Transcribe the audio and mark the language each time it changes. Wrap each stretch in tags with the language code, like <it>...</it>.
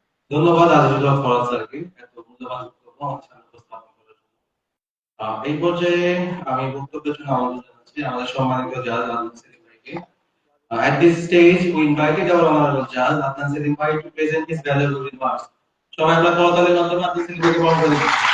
<bn>ধন্যবাদ আজিজুল হক ফরাদ স্যারকে এত মূল্যবান বক্তব্য আমার সামনে উপস্থাপন করার জন্য। এই পর্যায়ে আমি বক্তব্যের জন্য আমন্ত্রণ জানাচ্ছি আমাদের সম্মানিত জাজ আদনান সেলিম ভাইকে।</bn> <en>At this stage, we invited our honorable judge Adnan Selim Bhai to present his valuable remarks.</en> <bn>সবাই আমরা করতালির মাধ্যমে আদনান সেলিম ভাইকে বরণ করে দিই।</bn>